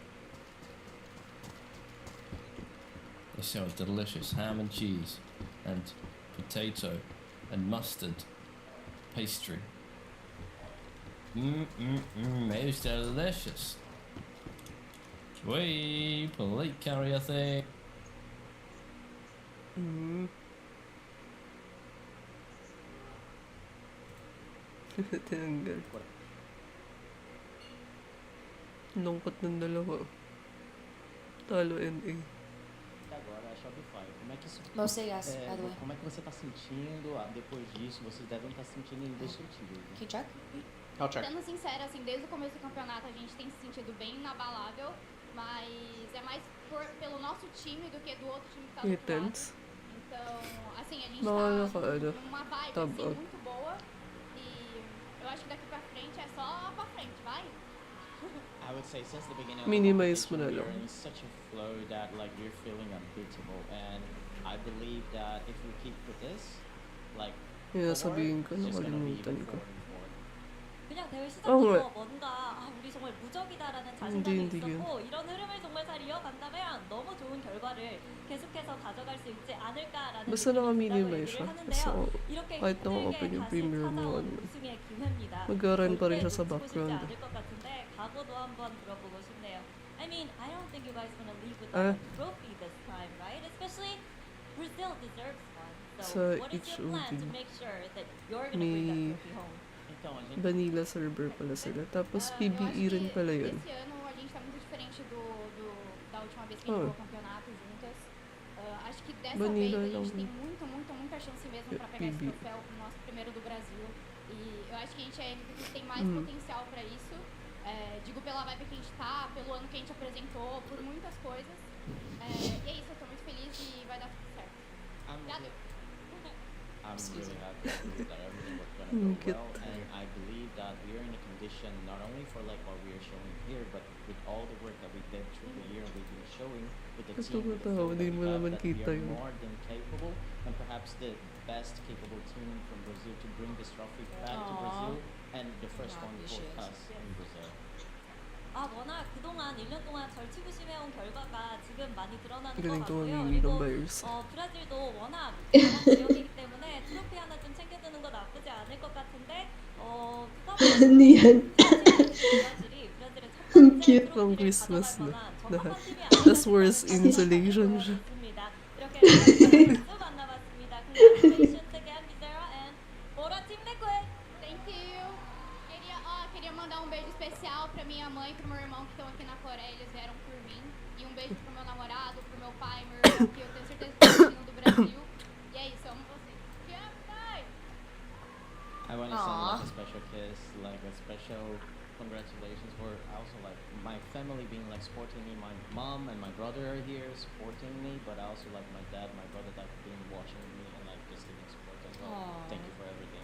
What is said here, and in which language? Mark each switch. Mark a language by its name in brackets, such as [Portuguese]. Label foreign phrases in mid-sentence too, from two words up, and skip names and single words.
[English] They sell delicious ham and cheese and potato and mustard pastry. It's delicious. Wait, plate carrier thing. [Filipino] Tinanggal. Lungkot ng dalawa. Talo NA. [Portuguese] Agora a Shopify, como é que isso? [English] Mostly yes, by the way. [Portuguese] Como é que você está sentindo depois disso? Vocês devem estar sentindo indestrutível. [English] Can you check? [Portuguese] Sendo sincera, assim, desde o começo do campeonato a gente tem se sentido bem inabalável, mas é mais pelo nosso time do que do outro time que tá do outro lado. Então, assim, a gente tá numa vibe assim, muito boa e eu acho que daqui pra frente é só pra frente, vai? [English] I would say since the beginning of [Filipino] Minimize [English] the [Filipino] mo na [English] competition, [Filipino] lang. [English] we're in such a flow that like we're feeling unbeatable, and I believe that if we keep with this, like [Filipino] sabihin ko, [English] it's just gonna be [Filipino] nakalimutan [English] even [Filipino] ko. [English] forward and forward. [Korean] 그냥 대회 어, 시작부터 뭔가 우리 정말 무적이다라는 자신감이 [Filipino] hindi [Korean] 있었고 이런 흐름을 정말 잘 이어간다면 너무 좋은 결과를 계속해서 가져갈 수 있지 않을까라는 [Filipino] Basta [Korean] 느낌이 [Filipino] naka-minimize [Korean] 든다고 [Filipino] siya. [Korean] 얘기를 [Filipino] Kasi [Korean] 하는데요. 이렇게 [Filipino] kahit naka [Korean] 힘들게 [Filipino] open yung [Korean] 다시 [Filipino] premiere mo, [Korean] 찾아온 [Filipino] ano, [Korean] 우승의 기회입니다. [Filipino] mag-run pa rin siya [Korean] 절대 [Filipino] sa [Korean] 놓치고 싶지 [Filipino] background. [Korean] 않을 것 같은데 각오도 한번 들어보고 싶네요. [English] I mean, I don't think you guys wanna leave without a trophy this time, right? Especially Brazil deserves one. So [Filipino] Sa [English] what is your plan to [Filipino] HOD [English] make sure that you're gonna bring that [Filipino] may [English] trophy home? Vanilla server [Filipino] pala sila. Tapos PBE rin pala yun. [Portuguese] Esse ano a gente tá muito diferente da última vez que a gente jogou campeonato juntas. Acho que dessa [Filipino] Vanilla [Portuguese] vez a [Filipino] lang. [Portuguese] gente tem muita chance mesmo pra pegar esse troféu, o nosso primeiro do Brasil. E eu acho que a gente é a MVP que tem mais potencial pra isso. Digo pela vibe que a gente tá, pelo ano que a gente apresentou, por muitas coisas. E é isso, eu tô muito feliz e vai dar tudo certo. Obrigada. [English] I'm really happy that everything was gonna go well, and I believe that we are in a condition not only for like what we are showing here, but with all the work that we did through the year, we've been showing with the team, with the flow that we have, that we are more than capable, and perhaps the best capable team from Brazil to bring this trophy back to Brazil, and the first one for us in Brazil. [Korean] 워낙 그동안 1년 동안 절치부심해온 결과가 지금 많이 드러나는 것 [Filipino] Galing [Korean] 같고요. [Filipino] tumamili [Korean] 그리고 [Filipino] ng buyers. [Korean] 브라질도 워낙 강한 지역이기 때문에 트로피 하나 좀 챙겨두는 거 나쁘지 않을 것 같은데 그거 [Filipino] Ano yan? [Korean] 브라질의 첫 [Filipino] Ang [Korean] 번째 [Filipino] cute ng [Korean] 트로피를 [Filipino] Christmas [Korean] 가져갈 [Filipino] na. [Korean] 만한 적합한 팀이 [Filipino] Tapos [English] worst insulation [Filipino] siya. [Korean] 아니었습니다. 이렇게 선수 만나봤습니다. [English] Congratulations again, Bizarra and Bora Team Liquid. Thank you. [Portuguese] Queria mandar um beijo especial pra minha mãe e pro meu irmão que estão aqui na Coreia, eles vieram por mim. E um beijo pro meu namorado, pro meu pai, meu irmão, que eu tenho certeza que estão assistindo do Brasil. E é isso, amo vocês. Te amo, pai! [English] I want to send like a special kiss, like a special congratulations for also like my family being like supporting me. My mom and my brother are here supporting me, but I also like my dad, my brother that have been watching me and like just giving support as well. Thank you for everything.